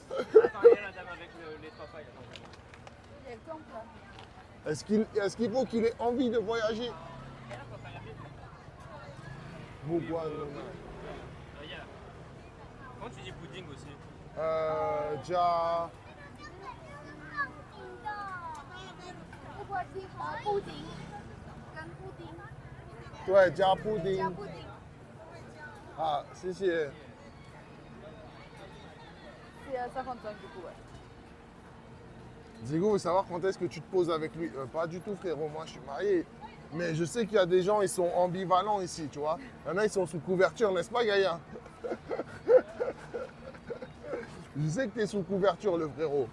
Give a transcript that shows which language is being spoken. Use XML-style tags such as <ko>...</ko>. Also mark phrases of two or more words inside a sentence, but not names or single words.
<fr>Attends, il y a la dame avec les trois pailles. Il y a le temple là. Est-ce qu'il faut qu'il ait envie de voyager? Pourquoi non? Regarde. Comment tu dis pudding aussi? Déjà.</fr> <zh>pudding 跟布丁</zh> <fr>Ouais, déjà</fr> <zh>加 pudding. 布丁</zh> <fr>Ah, si, si. c'est à 55 du coup, ouais. Diego veut savoir quand est-ce que tu te poses avec lui. Pas du tout, frérot. Moi, je suis marié. Mais je sais qu'il y a des gens, ils sont ambivalents ici, tu vois. Il y en a, ils sont sous couverture, n'est-ce pas, Gaïa? Je sais que tu es sous couverture, le frérot.</fr>